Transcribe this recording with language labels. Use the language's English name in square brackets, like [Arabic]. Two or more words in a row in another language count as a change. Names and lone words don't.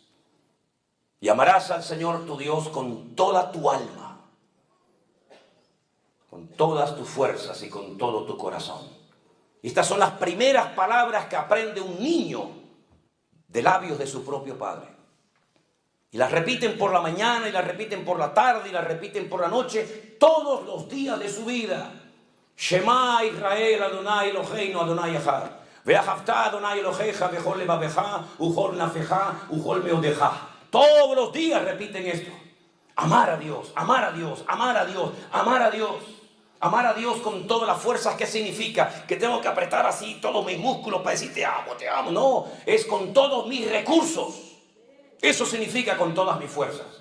[Spanish] Y amarás al Señor tu Dios con toda tu alma, con todas tus fuerzas y con todo tu corazón. Estas son las primeras palabras que aprende un niño de labios de su propio padre. Y las repiten por la mañana, y las repiten por la tarde, y las repiten por la noche, todos los días de su vida. [Hebrew] שמע ישראל אדני אלהינו אדני אחד. ואהבת אדני אלהיך בכל לבבך ובכל נפשך ובכל מאדך. [Spanish] Todos los días repiten esto. Amar a Dios, amar a Dios, amar a Dios, amar a Dios. Amar a Dios con todas las fuerzas. ¿Qué significa? Que tengo que apretar así todos mis músculos para decir te amo, te amo. No, es con todos mis recursos. Eso significa con todas mis fuerzas.